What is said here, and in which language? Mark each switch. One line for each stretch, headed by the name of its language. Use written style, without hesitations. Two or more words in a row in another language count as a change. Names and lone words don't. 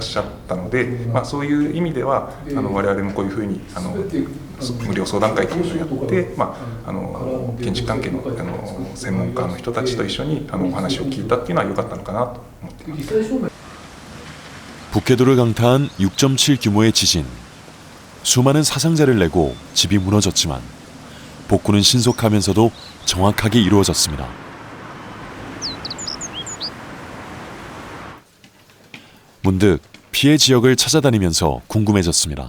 Japanese: っしゃったので、そういう意味では我々もこういうふうに無料相談会というのをやって、建築関係の専門家の人たちと一緒にお話を聞いたっていうのは良かったのかなと思っています。
Korean: 북해도를 강타한 6.7 규모의 지진. 수많은 사상자를 내고 집이 무너졌지만 복구는 신속하면서도 정확하게 이루어졌습니다. 문득 피해 지역을 찾아다니면서 궁금해졌습니다.